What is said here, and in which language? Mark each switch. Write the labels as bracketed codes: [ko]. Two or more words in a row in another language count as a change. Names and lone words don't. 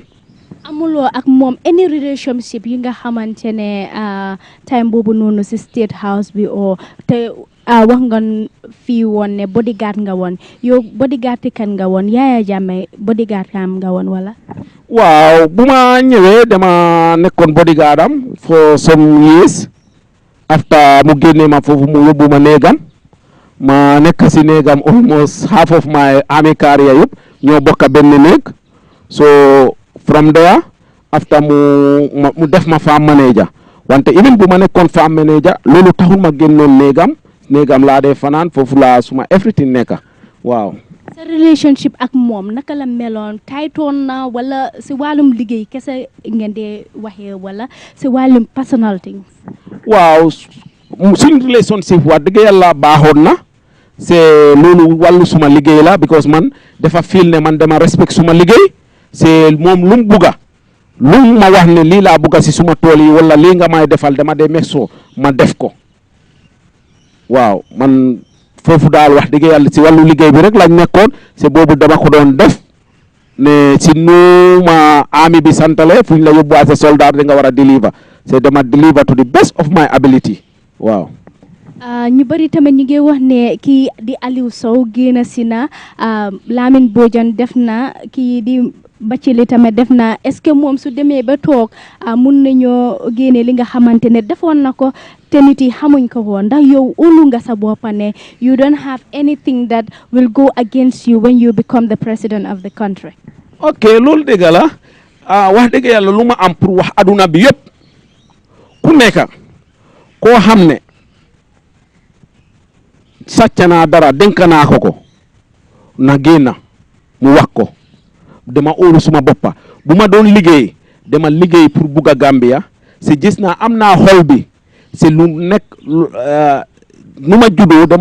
[wo] amuloo ak moom [en] any relationship [wo] yi nga xamante ne time boobu noonu si State House bi o te wax nga fii woon ne bodyguard nga woon yow bodyguard kan nga woon Yaya Jammeh bodyguard am nga woon wala. waaw bu ma ñëwee dama nekkoon bodyguard am [en] for some years after [wo] mu génnee ma foofu mu yóbbu ma néegam ma nekk si néegam [en] almost half of my army career [wo] yëpp ñoo bokk benn néeg so [en] from there after [wo] mu def ma [en] farm manager [wo] wante even bu ma nekkoon [en] farm manager [wo] loolu taxul ma génnoon néegam laa dee fanaan foofu laa suma everything nekka waaw. sa relationship ak moom naka la meloon taytoon na wala si wàllum liggéey kese ngeen dee waxee wala si wàllum [en] personal things. [wo] waaw suñ relationship wax dëgg yàlla baaxoon na c'est loolu wàllu suma liggéey la because man dafa feel ne man dama respect suma liggéey c'est moom lu mu bugga lu ma wax ne lii laa bugga si suma tool yi wala lii nga may defal dama dee meso ma def ko waaw man foofu daal wax dëgg yàlla si wàllu liggéey bi rek lañ nekkoon c'est boobu dama ko doon def ne si nu ma army bi santale fu ñu la yóbbu as a soldat da nga war a deliver c'est dama deliver [en] to the best of my ability [wo] waaw. ñu bari tamit ñu ngi wax ne kii di Alieu Sow génn si na Lamin Bojang def na kii di Bathily tamit def na [fr] est-ce que [wo] moom su demee ba toog mun nañoo génne li nga xamante ne defoon na ko te nit yi xamuñ ko woon ndax yow ulu nga sa boppa ne [en] you don't have anything that will go against you when you become the president of the country. [wo] ok loolu dëgg la wax dëgg yàlla lu ma am pour wax aduna bi yëpp ku nekk koo xam ne sàcc naa dara dénk naa ko na génn mu wax ko dama óolu suma boppa bu ma doon liggéey dama liggéey pour bugg a Gambia si gis naa am naa xol bi si lu nekk nu ma juddoo dama